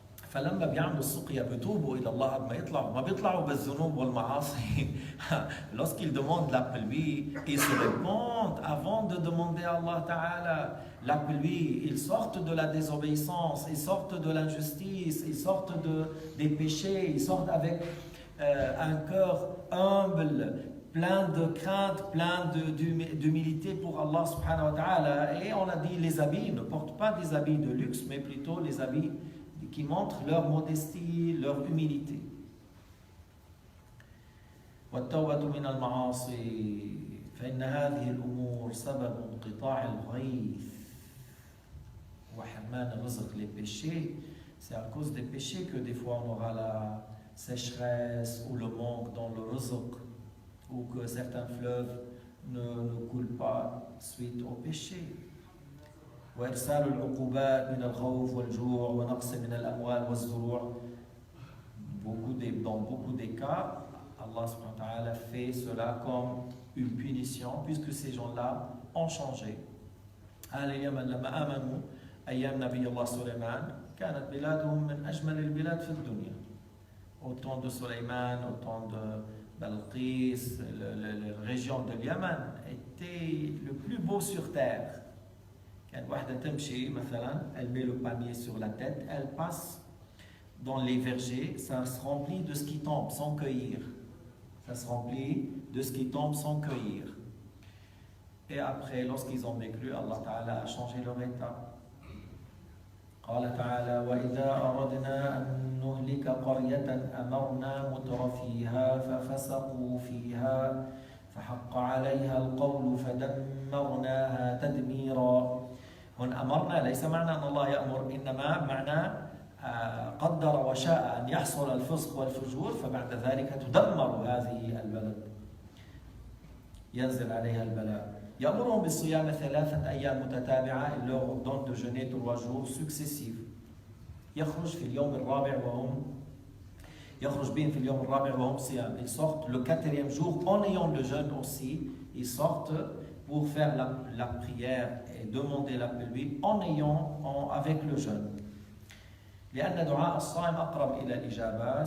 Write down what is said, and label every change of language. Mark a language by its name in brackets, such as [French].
[Arabic] فلما بيعملوا السقيا بيتوبوا إلى الله قبل ما يطلعوا ما بيطلعوا بالذنوب والمعاصي. [French] Lorsqu'ils demandent la pluie, ils se répandent avant de demander à Allah Ta'ala la pluie. Ils sortent de la désobéissance, ils sortent de l'injustice, ils sortent des péchés, ils sortent avec un cœur humble, plein de crainte, plein d'humilité pour Allah subhanahu wa ta'ala. Et on a dit les habits ne portent pas des habits de luxe, mais plutôt les habits qui montrent leur modestie, leur humilité. [Arabic] والتوبة من المعاصي فإن هذه الأمور سبب انقطاع الغيث وحرمان الرزق. [French] Les péchés, c'est à cause des péchés que des fois on aura la sécheresse ou le manque dans le rizq, ou que certains fleuves ne coulent pas suite au péché. [Arabic] وإرسال العقوبات من الخوف والجوع ونقص من الأموال والزروع. [French] Dans beaucoup des cas, Allah subhanahu wa ta'ala fait cela comme une punition puisque ces gens-là ont changé. [Arabic] أهل اليمن لما آمنوا أيام نبي الله سليمان كانت بلادهم من أجمل البلاد في الدنيا. [French] Au temps de Sulayman, au temps de Balqis, la région de Yémen était le plus beau sur terre. Quand une [Arabic] تمشي مثلا, [French] elle met le panier sur la tête, elle passe dans les vergers, ça se remplit de ce qui tombe sans cueillir. Ça se remplit de ce qui tombe sans cueillir. Et après, lorsqu'ils ont vécu, Allah Ta'ala a changé leur état. [Arabic] قال تعالى وإذا أردنا أن نهلك قرية أمرنا مترفيها ففسقوا فيها فحق عليها القول فدمرناها تدميرا. هنا أمرنا ليس معنى أن الله يأمر، إنما معنى قدر وشاء أن يحصل الفسق والفجور فبعد ذلك تدمر هذه البلد، ينزل عليها البلاء. يأمرهم بالصيام 3 أيام متتابعة. [French] Il leur ordonne de jeûner 3 jours successifs. [Arabic] يخرج في اليوم الرابع وهم يخرج بهم في اليوم الرابع وهم صيام. [French] Ils sortent le 4e jour en ayant le jeûne aussi. Ils sortent pour faire la prière et demander la pluie avec le jeûne. [Arabic] لأن دعاء الصائم أقرب إلى الإجابة.